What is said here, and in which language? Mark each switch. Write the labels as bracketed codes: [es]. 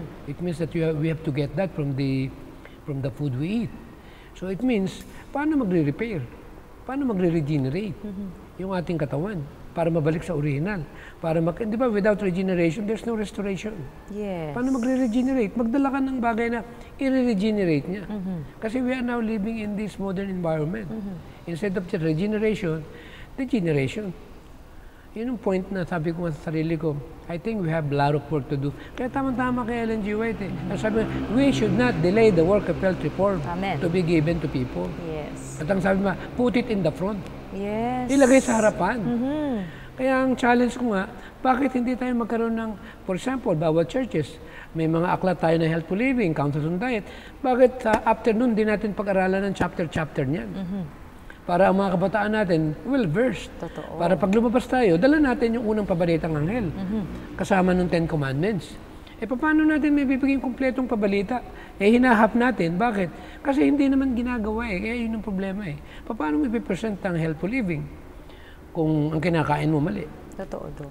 [en] It means that we have to get that from the food we eat. So it means, [tl] paano magre-repair? Paano magre-regenerate yung ating katawan para mabalik sa original? Di ba, [en] without regeneration, there's no restoration. Yes. [tl] Paano magre-regenerate? Magdala ka ng bagay na i-regenerate niya. Kasi [en] we are now living in this modern environment. Instead of just regeneration, degeneration. [tl] Yun yung point na sabi ko sa sarili ko, [en] I think we have a lot of work to do. [tl] Kaya tama-tama kay Ellen G. White. [en] Sabi, we should not delay the work of health reform to be given to people. Yes. [tl] At ang sabi mo, [en] put it in the front. Yes. [tl] Ilagay sa harapan. Kaya ang challenge ko nga, bakit hindi tayo magkaroon ng, [en] for example, [tl] bawat churches, may mga aklat tayo na [en] healthful living, counsels on diet. [tl] Bakit sa afternoon di natin pag-aralan ng chapter niyan? Para ang mga kabataan natin well-versed. Totoo. Para pag lumabas tayo, dala natin yung unang pabalitang anghel. Kasama ng 10 Commandments. Paano natin may bibigyan kumpletong pabalita? Hinahap natin. Bakit? Kasi hindi naman ginagawa eh. Kaya yun ang problema eh. Paano may present ang healthful living kung ang kinakain mo mali? Totoo, Doc.